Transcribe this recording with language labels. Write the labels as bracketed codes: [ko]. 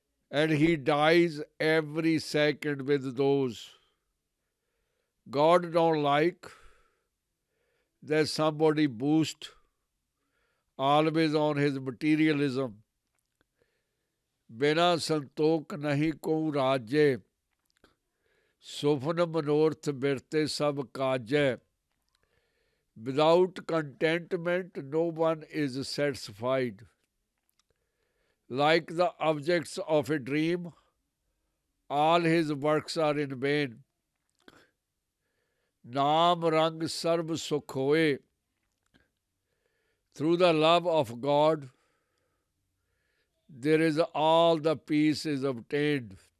[en] And he dies every second with those. God don't like that somebody boost always on his materialism. [pa] बिना संतोख नहीं को राजे, सुफन मनोरथ बिरते सब काजै. [en] Without contentment, no one is satisfied. Like the objects of a dream, all his works are in vain. [pa] Naam rang sarv sukh hoye. [en] Through the love of God, there is all the peace is obtained.